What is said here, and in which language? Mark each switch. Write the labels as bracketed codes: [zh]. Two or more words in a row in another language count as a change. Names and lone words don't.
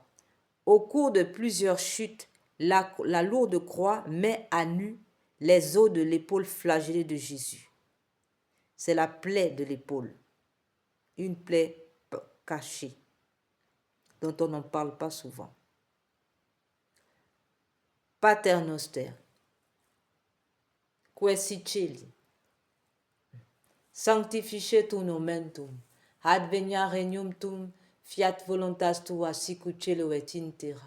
[fr] Au cours de plusieurs chutes, la lourde croix met à nu les os de l'épaule flagellée de Jésus. C'est la plaie de l'épaule, une plaie cachée, dont on n'en parle pas souvent. [la] Pater noster, quae celi, sanctificetur nomen tuum, advenia regnum tuum, fiat voluntas tua sicut cielo et in terra.